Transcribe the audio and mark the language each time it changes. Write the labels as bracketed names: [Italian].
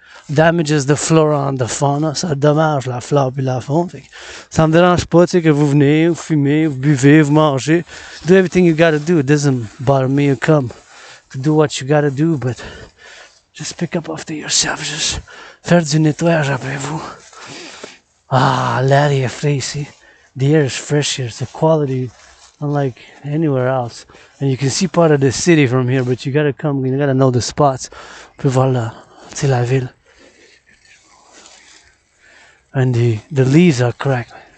[English] Damages the flora and the fauna. [French] Ça dommage la flore puis la faune. Fait que ça me dérange pas, tu sais, que vous venez, vous fumez, vous buvez, vous mangez. [English] Do everything you gotta do. It doesn't bother me. You come to do what you gotta do, but just pick up after yourself. [French] Just faire du nettoyage après vous. L'air est frais ici. [English] The air is fresh here. It's a quality unlike anywhere else. And you can see part of the city from here, but you gotta come, you gotta know the spots. [French] On peut voir la ville. [English] And the leaves are cracked.